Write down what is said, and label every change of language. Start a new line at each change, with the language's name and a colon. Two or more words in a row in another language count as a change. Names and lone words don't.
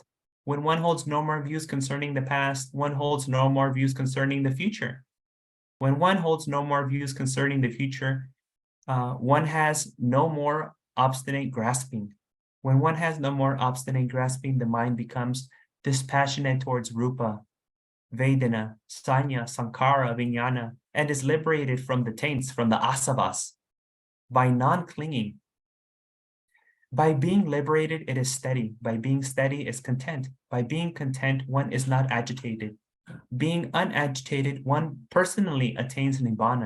English: When one holds no more views concerning the past, one holds no more views concerning the future. When one holds no more views concerning the future, one has no more obstinate grasping. When one has no more obstinate grasping, the mind becomes dispassionate towards
Pali: rupa, vedana, sanya, sankara, vijnana,
English: and is liberated from the taints, from the asavas, by non-clinging. By being liberated, it is steady. By being steady, is content. By being content, one is not agitated. Being unagitated, one personally attains nibbana.